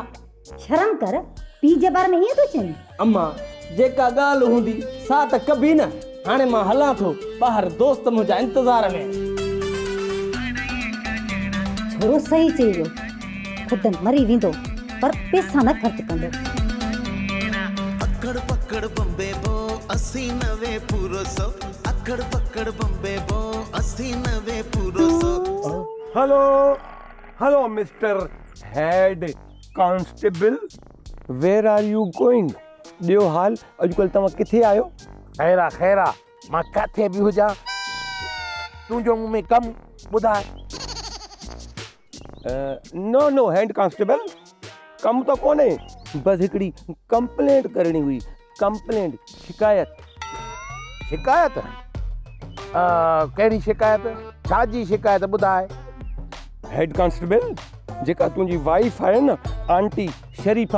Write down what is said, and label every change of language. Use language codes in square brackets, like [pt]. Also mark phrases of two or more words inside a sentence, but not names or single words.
[sd] शर्म कर, पीउ जे बारे में ईअं थो चईं? अम्मा, जेका ॻाल्हि हूंदी सा त कबी न। हाणे मां हलां थो ॿाहिरि, दोस्त मुंहिंजा इंतज़ार में। छोरो सही चई वियो, ख़ुदि मरी वेंदो पर पैसा न ख़र्च कंदो। अकड़ पकड़ बम्बे बो 80-90 पूरो 100। अकड़ पकड़ बम्बे बो 80-90 पूरो 100। [en] Hello hello Mister Head Constable, Where are you going? [sd] ॾियो हाल, अॼुकल्ह तव्हां किथे आहियो? खैरा खैरा, मां किथे बि हुजां, तुंहिंजो मूं में कमु ॿुधाए। [en] No no Head Constable, [sd] कमु त कोन्हे, बसि हिकिड़ी कंप्लेंट करणी हुई। कंप्लेंट, शिकायत। शिकायत? कहिड़ी शिकायत? छा जी शिकायत ॿुधाए। [en] Head Constable, [sd] जेका तुंहिंजी वाइफ आहे न, आंटी शरीफ़ा।